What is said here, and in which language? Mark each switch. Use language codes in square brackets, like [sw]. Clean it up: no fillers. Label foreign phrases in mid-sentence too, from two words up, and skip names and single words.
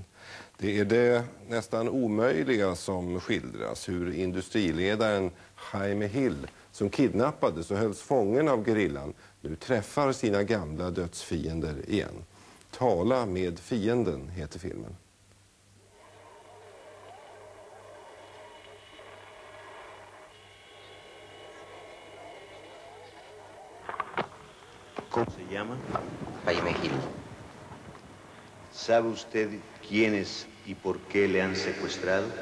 [sv] Det är det nästan omöjliga som skildras, hur industriledaren Jaime Hill, som kidnappades och hölls fången av gerillan, nu träffar sina gamla dödsfiender igen. Tala med fienden heter filmen. [es] ¿Cómo se llama? Jaime Hill. ¿Sabe usted quiénes y por qué le han secuestrado?